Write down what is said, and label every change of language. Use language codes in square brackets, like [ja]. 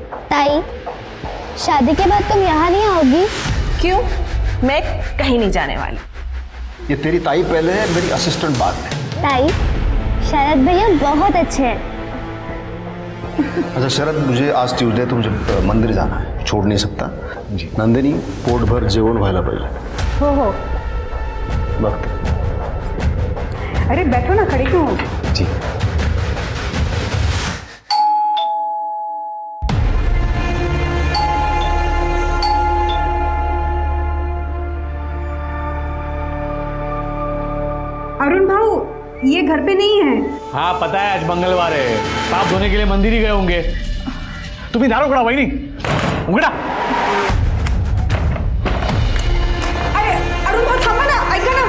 [hi] ताई, शादी के बाद तुम यहाँ नहीं आओगी? क्यों? मैं कहीं नहीं जाने वाली. ये तेरी ताई पहले है, मेरी असिस्टेंट बाद में. ताई, शरद भैया बहुत अच्छे हैं. अच्छा शरद, मुझे आज ट्यूसडे तो मुझे मंदिर जाना है, छोड़ नहीं सकता. जी. [mr] नंदिनी, पोटभर जेवण व्हायला पाहिजे. हो. [hi] वक्त. अरे बैठो ना, खड़ी क्यों? जी. अरुण भाऊ, ये घर पे नहीं है. हाँ पता है, आज मंगलवार है, पाप धोने के लिए मंदिर ही गए होंगे. [mr] तुम्ही दार उघडा वहिनी, उघडा. अरे अरुण भाऊ थांबा ना, ऐका ना.